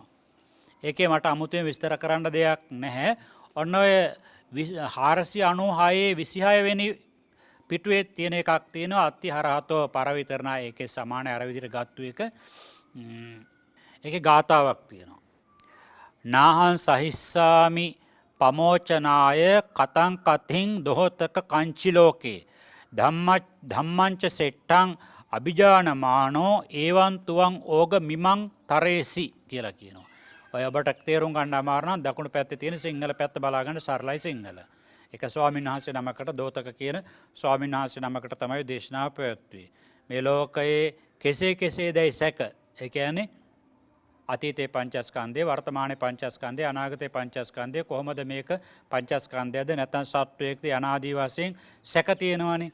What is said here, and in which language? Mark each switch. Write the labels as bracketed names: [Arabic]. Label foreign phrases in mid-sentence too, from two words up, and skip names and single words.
[Sinhala] ඒකේ මට අමුතුවෙන් විස්තර කරන්න දෙයක් නැහැ. ඔන්න ඔය 496 26 වෙනි පිටුවේ තියෙන එකක් තියෙනවා [Pali] අත්තිහරහතෝ පරවිතරණා. [Sinhala] ඒකේ සමාන අර විදිහට ගත්තු එක. ඒකේ ගාතාවක් තියෙනවා. [Pali] නාහං සහිස්සාමි පමෝචනාය කතං කතින් දොහොතක කංචි ලෝකේ ධම්මංච සෙට්ටං අභිජානමානෝ ඒවන් තුවන් ඕග මිමං තරේසි [Sinhala] කියලා කියනවා. ඔය ඔබට තේරුම් ගන්න අමාරු නම් දකුණු පැත්තේ තියෙන සිංහල පැත්ත බලාගන්න සරලයි සිංහල. ඒක ස්වාමීන් වහන්සේ නමකට දෝතක කියන ස්වාමීන් වහන්සේ නමකට තමයි දේශනාව පැවැත්වුවේ. මේ ලෝකයේ කෙසේ කෙසේදයි සැක. ඒ කියන්නේ අතීතේ පංචස්කන්ධය, වර්තමානයේ පංචස්කන්ධය, අනාගතේ පංචස්කන්ධය කොහොමද මේක පංචස්කන්ධයද නැත්නම් සත්වයේක්ද අනාදී වශයෙන් සැක තියෙනවානේ.